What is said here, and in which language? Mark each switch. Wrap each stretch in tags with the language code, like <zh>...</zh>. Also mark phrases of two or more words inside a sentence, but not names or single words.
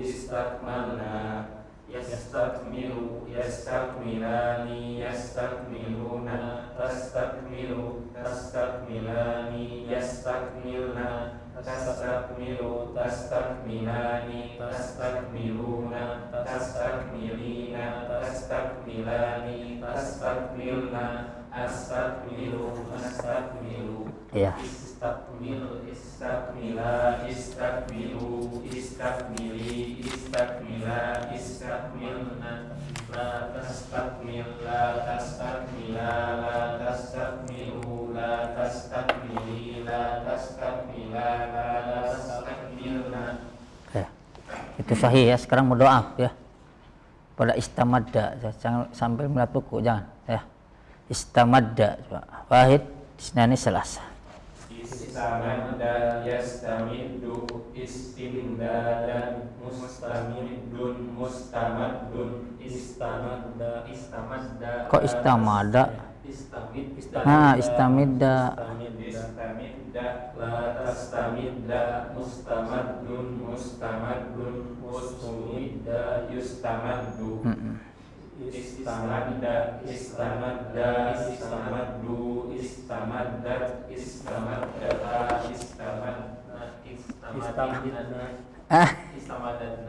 <ar>استكملنا يستكمل يستكملان يستكملون تستكمل تستكملان يستكملن تستكمل تستكملان تستكملون تستكملين تستكملان تستكملن أستكمل أستكمل</ar> <id>Iya.</id> <ar>استكمل، استكملا، استكملوا، استكملي، استكملا، استكملن, لا تستكمل، لا تستكملا، لا تستكملوا، لا تستكملي، لا تستكملا، لا تستكملن.</ar> <id>Itu sahih ya. Sekarang berdoa ya. Pada istamadda, jangan sampai melihat buku, jangan ya.</id> <ar>استمد، واحد، اثنان ثلاثة. استمد يستمد استمدادا مستمد مستمد استمد Kok استمد؟ استمد لا تستمد مستمد مستمد استمد يستمد استمد استمد استمدوا استمدت استمدتا استمددنا</ar>